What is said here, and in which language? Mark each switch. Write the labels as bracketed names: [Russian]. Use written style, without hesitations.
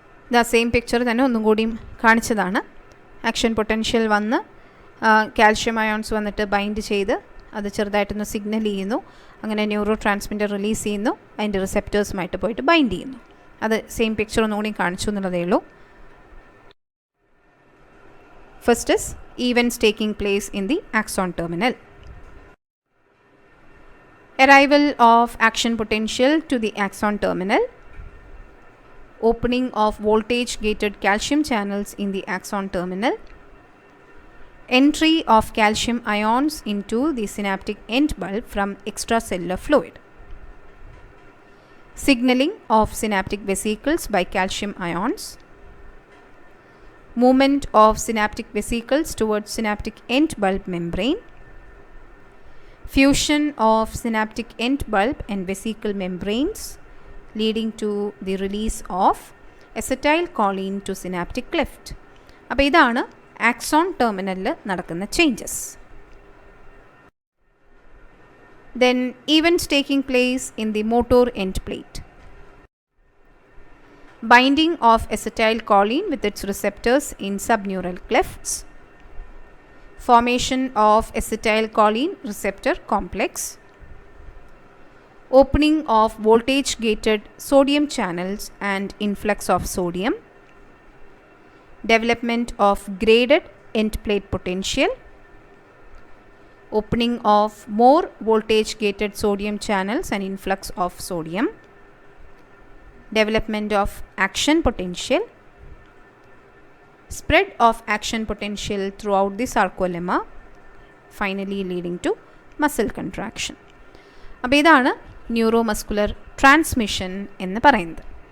[Malayalam] ഇതാ same picture തന്നെ ഒന്നും കൂടിയും കാണിച്ചതാണ്. ആക്ഷൻ പൊട്ടൻഷ്യൽ വന്ന് കാൽഷ്യം അയോൺസ് വന്നിട്ട് ബൈൻഡ് ചെയ്ത് അത് ചെറുതായിട്ടൊന്ന് സിഗ്നൽ ചെയ്യുന്നു. അങ്ങനെ ന്യൂറോ ട്രാൻസ്മിറ്റർ റിലീസ് ചെയ്യുന്നു, അതിൻ്റെ റിസെപ്റ്റേഴ്സുമായിട്ട് പോയിട്ട് ബൈൻഡ് ചെയ്യുന്നു. അത് സെയിം പിക്ചർ ഒന്നുകൂടി കാണിച്ചു എന്നുള്ളതേ ഉള്ളൂ. [English] First is events taking place in the axon terminal. Arrival of action potential to the axon terminal. Opening of voltage gated calcium channels in the axon terminal. Entry of calcium ions into the synaptic end bulb from extracellular fluid. Signaling of synaptic vesicles by calcium ions. Movement of synaptic vesicles towards synaptic end bulb membrane. Fusion of synaptic end bulb and vesicle membranes leading to the release of acetylcholine to synaptic cleft. [Malayalam] അപ്പോൾ ഇതാണ് axon ടെർമിനലിൽ നടക്കുന്ന changes. [English] Then events taking place in the motor end plate. Binding of acetylcholine with its receptors in subneural clefts. Formation of acetylcholine receptor complex. Opening of voltage gated sodium channels and influx of sodium. Development of graded end plate potential. Opening of more voltage gated sodium channels and influx of sodium. Development of action potential. Spread of action potential throughout the sarcolemma, finally leading to muscle contraction. [Malayalam] അപ്പോൾ ഇതാണ് neuromuscular transmission എന്ന് പറയുന്നത്.